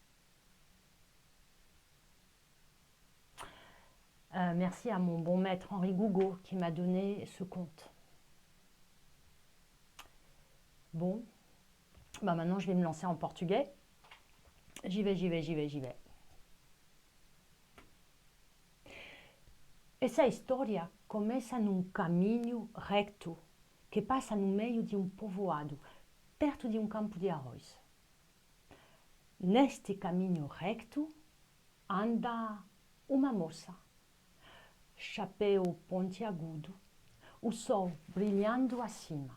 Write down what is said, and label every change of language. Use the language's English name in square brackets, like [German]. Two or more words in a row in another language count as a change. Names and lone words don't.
[French] Merci à mon bon maître Henri Gougaud qui m'a donné ce conte. Bon, maintenant je vais me lancer en portugais. J'y vais. [Portuguese] Essa história começa num caminho recto que passa no meio de um povoado, perto de um campo de arroz. Neste caminho recto anda uma moça, chapéu pontiagudo, o sol brilhando acima.